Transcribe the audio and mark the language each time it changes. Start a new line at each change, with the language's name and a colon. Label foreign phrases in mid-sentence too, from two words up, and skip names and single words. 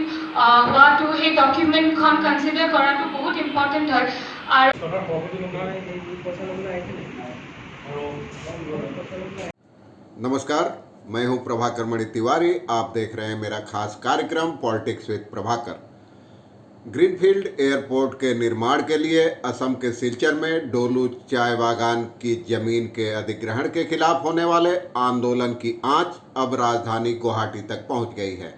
Assamese: হোৱাটো সেই ডকুমেণ্টখন কনচিডাৰ কৰাটো বহুত ইম্পৰ্টেণ্ট হয়। আৰু
Hindi: नमस्कार, मैं हूं प्रभाकर मणि तिवारी। आप देख रहे हैं मेरा खास कार्यक्रम पॉलिटिक्स विद प्रभाकर। ग्रीनफील्ड एयरपोर्ट के निर्माण के लिए असम के सिलचर में डोलू चाय बागान की जमीन के अधिग्रहण के खिलाफ होने वाले आंदोलन की आंच अब राजधानी गुवाहाटी तक पहुंच गई है।